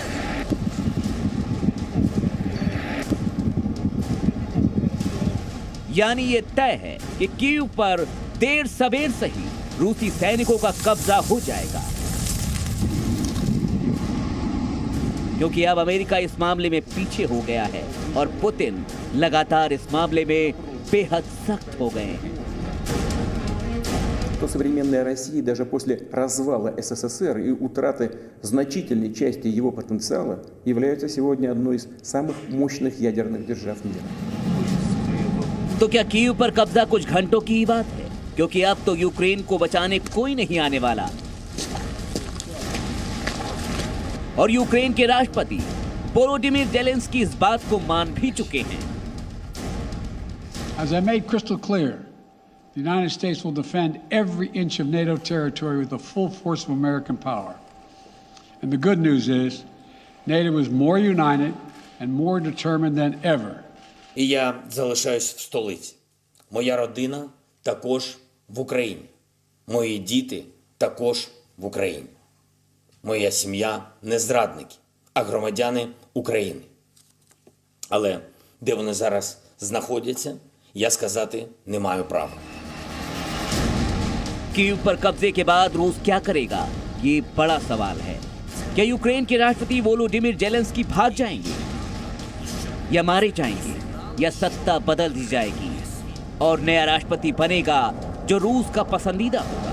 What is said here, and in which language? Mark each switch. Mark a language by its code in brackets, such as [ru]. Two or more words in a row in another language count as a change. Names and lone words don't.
[hi] यानी ये तय है कि कीव पर देर सबेर सही रूसी सैनिकों का कब्जा हो जाएगा, क्योंकि अब अमेरिका इस मामले में पीछे हो गया है और पुतिन लगातार इस मामले में बेहद सख्त हो गए हैं। [ru] То современная Россия даже после развала СССР и утраты значительной части его потенциала является сегодня одной из самых мощных ядерных держав мира. [hi] तो क्या कीव पर कब्जा कुछ घंटों की ही बात है, क्योंकि अब तो यूक्रेन को बचाने कोई नहीं आने वाला। और यूक्रेन के राष्ट्रपति वोलोडिमीर जेलेंस्की इस बात को मान भी चुके हैं। [en] As I made crystal clear, the United States will defend every inch of NATO territory with the full force of American power. And the good news is NATO is more united and more determined than ever. [uk] І я залишаюсь в столиці. Моя родина також в Україні. Мої діти також в Україні. Моя сім'я не зрадники, а громадяни України. Але де вони зараз знаходяться, я сказати не маю права. [hi] कीव पर कब्जे के बाद रूस क्या करेगा, ये बड़ा सवाल है। क्या यूक्रेन के राष्ट्रपति वोलोडिमिर जेलेंस्की भाग जाएंगे या मारे जाएंगे, या सत्ता बदल दी जाएगी और नया राष्ट्रपति बनेगा जो रूस का पसंदीदा होगा?